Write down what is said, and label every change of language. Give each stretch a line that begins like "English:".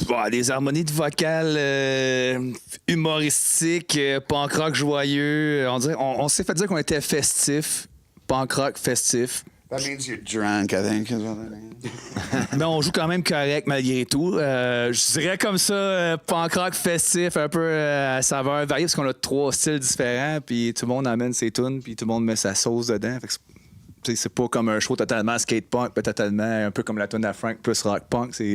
French: Des harmonies de vocales humoristiques, punk rock joyeux. On s'est fait dire qu'on était festif, punk rock festif.
English: That means you're drunk, I think, is what that means.
French: Mais on joue quand même correct malgré tout. Je dirais comme ça, punk rock festif, un peu à saveur variée, parce qu'on a 3 styles différents, puis tout le monde amène ses tunes, puis tout le monde met sa sauce dedans. Fait que c'est pas comme un show totalement skate punk, pas totalement un peu comme la tune à Frank plus rock punk.